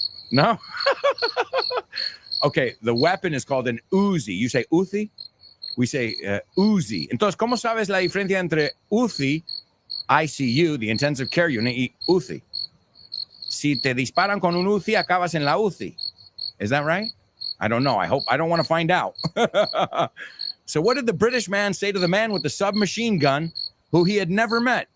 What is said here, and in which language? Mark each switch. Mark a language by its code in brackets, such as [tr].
[en] No? Okay, the weapon is called an Uzi. You say Uzi? We say Uzi. [es] Entonces, ¿cómo sabes la diferencia entre Uzi, ICU, [en] the intensive care unit, [es] y Uzi? Si te disparan con un Uzi, acabas en la UCI. [en] Is that right? I don't know. I don't want to find out. So what did the British man say to the man with the submachine gun who he had never met?